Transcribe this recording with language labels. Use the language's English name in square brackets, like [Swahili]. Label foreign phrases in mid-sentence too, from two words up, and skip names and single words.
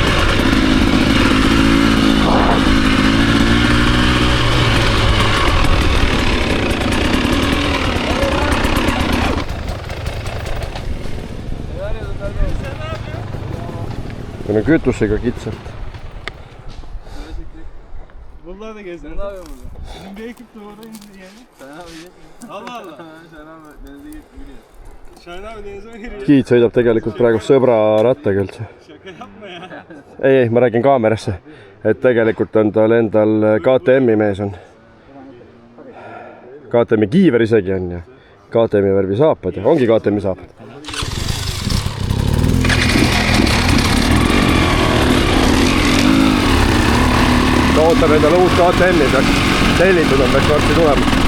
[Estonian] Kun on kütusega kitsalt. [Turkish] Vallahi da gezdim. Ne yapıyorsun burada? Bizim bir ekip de orada indi yani. Şahin abi. Allah Allah. Şahin abi denize gidiyor. Şahin abi denize mi giriyor? [Estonian] Giid sõidab tegelikult praegu sõbra rattaga üldse. [Turkish] Şaka yapma ya. [Estonian] Ei, ma räägin kaamerasse. Et tegelikult on tal endal KTM-i mees on. KTM-i kiiver isegi on ja KTM-i värvi saapad ja ongi KTM-i saapad. Ta ootab endale uut KTM-i, peaks tellitud on, peaks varsti tulema.